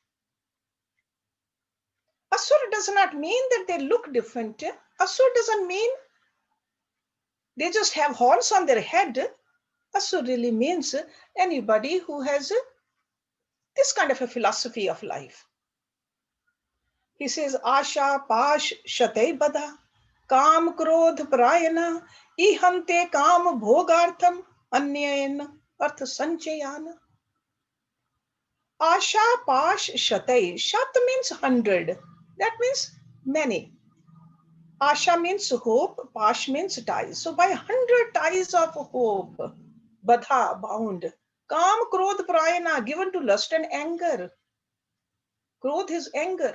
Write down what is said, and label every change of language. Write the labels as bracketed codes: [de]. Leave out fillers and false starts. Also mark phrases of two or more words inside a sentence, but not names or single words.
[en] Asur does not mean that they look different. Asur doesn't mean they just have horns on their head. Asur really means anybody who has this kind of a philosophy of life. He says, [sa] आशा, पाश, शतै बद्धा, काम, क्रोध, परायणा, ईहन्ते काम, भोगार्थम्, अन्यायेन, अर्थ सञ्चयान्. आशा, पाश, शतै. [en] Shat means 100. That means many. Asha means hope, Pash means ties. So by 100 ties of hope, Badha, bound. [sa] काम, क्रोध, परायणा, [en] given to lust and anger. Krodh is anger.